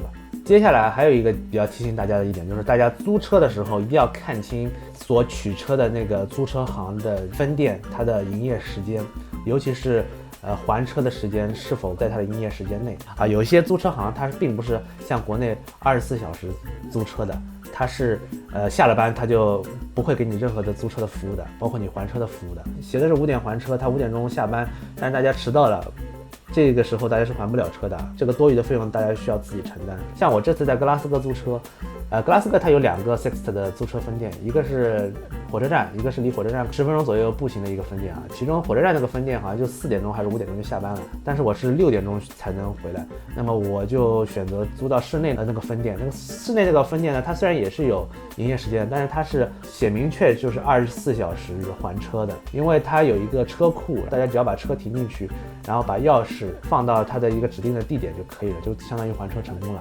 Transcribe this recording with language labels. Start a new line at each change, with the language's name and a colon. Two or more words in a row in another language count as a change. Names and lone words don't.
Chinese: 接下來還有一個比較提醒大家的一點，就是大家租車的時候一定要看清所取車的那個租車行的分店它的營業時間，尤其是還車的時間是否在它的營業時間內啊。有一些租車行它並不是像國內24小時租車的，它是下了班它就不會給你任何的租車的服務的，包括你還車的服務的。寫的是5點還車，他5點鐘下班，但是大家遲到了， 這個時候大家是還不了车的，這個多余的費用大家需要自己承担。像我这次在格拉斯哥租車，格拉斯哥它有2个 Sixt 的租车分店，一个是火车站，一个是离火车站10 分鐘左右步行的一個分店啊。其中火車站那個分店好像就4點鐘還是5點鐘就下班了，但是我是6點鐘才能回來，那麼我就選擇租到室內的那個分店。那個室內這個分店呢，它雖然也是有營業時間，但是它是寫明確就是24小時還車的，因為它有一個車庫，大家只要把車停進去，然後把鑰匙放到它的一個指定的地點就可以了，就相當於還車成功了。